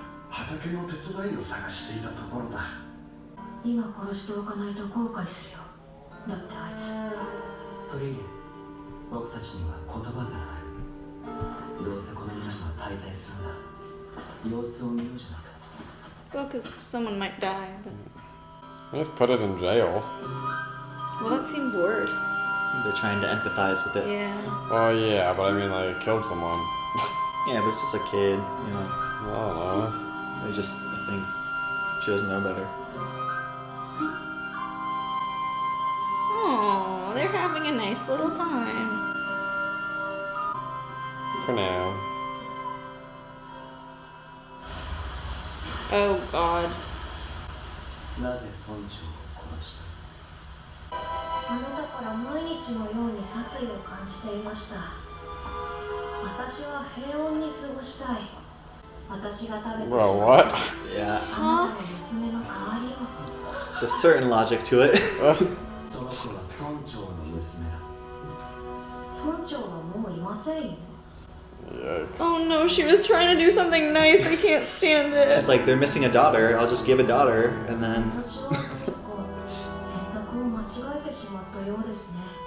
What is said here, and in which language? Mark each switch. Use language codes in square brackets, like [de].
[ja] 畑の手伝いを探していたところだ。今殺しておかないと後悔するよ。だってあいつ。フリーレン、僕たちには言葉がある。どうせこの村には滞在するんだ。様子を見ようじゃないか。 [en] Well, because someone might die, but... Just put it in jail. Well, that seems worse. They're trying to empathize with it. Yeah. Well, yeah, but I mean, like, killed someone. Yeah, but it's just a kid, you know. I don't know. They just, I think, she doesn't know better. Oh, they're having a nice little time. For now. Oh, God. [ja] なぜ村長を殺した？あなたから毎日のように殺意を感じていました。私は平穏に過ごしたい。私が食べてしま [en] Bro, [ja] う [en] what? Yeah, [ja] あなたの娘の代わりを。 [en] it's a certain logic to it. [ja] その子は村長の娘だ。村長はもういませんよ。 [en] Yikes. Oh, no, she was trying to do something nice. I can't stand it. She's like, they're missing a daughter, I'll just give a daughter, and then... [ja] 私は結構選択を間違えてしまったようですね。